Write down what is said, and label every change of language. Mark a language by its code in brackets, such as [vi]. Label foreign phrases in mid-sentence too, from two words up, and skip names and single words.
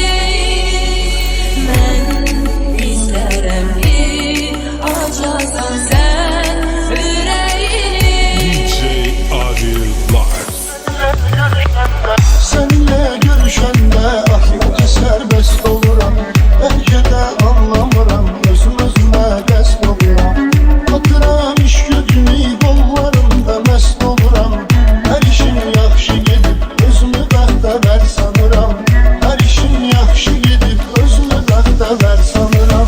[tr] Ben isterim ki açasan sen yüreğini. DJ Adil Live. [az] Seninle görüşende ahlıca serbest oluram. Belki de anlamıram, özüm özüme dest oluram. Batıram iş gücünü kollarımda mest oluram. Her işim yaxşı gedib, özümü bəxtəvər sanıram. Her işim yaxşı gedib, özümü bəxtəvər sanıram.